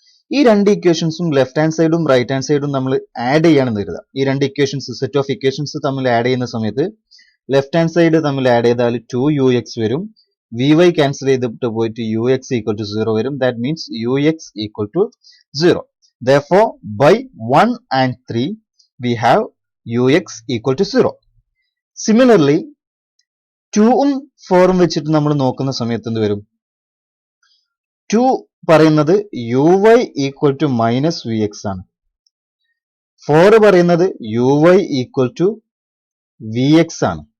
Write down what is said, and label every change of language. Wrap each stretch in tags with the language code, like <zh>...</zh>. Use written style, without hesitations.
<ml>ഈ രണ്ട് ഇക്വേഷൻസും left hand സൈഡും റൈറ്റ് ഹാൻഡ് സൈഡും നമ്മൾ ആഡ് ചെയ്യാണെന്ന് കരുതാം. ഈ രണ്ട് ഇക്വേഷൻസ് സെറ്റ് ഓഫ് ഇക്വേഷൻസ് തമ്മിൽ ആഡ് ചെയ്യുന്ന സമയത്ത് ലെഫ്റ്റ് ഹാൻഡ് സൈഡ് തമ്മിൽ ആഡ് ചെയ്താൽ 2ux വരും. വി വൈ ക്യാൻസൽ ചെയ്തിട്ട് പോയിട്ട് യു എക്സ് ഈക്വൽ ടു 0 വരും.</ml> <en>That means u x equal to 0. Therefore, by 1 and 3 we have ux equal to 0.</en> <ml>Similarly, 2ഉം 4ഉം വെച്ചിട്ട് നമ്മൾ നോക്കുന്ന സമയത്ത് എന്ത് വരും? 2 പറയുന്നത് uy equal to minus V X ആണ്. 4 പറയുന്നത് uy equal to V X ആണ്.</ml>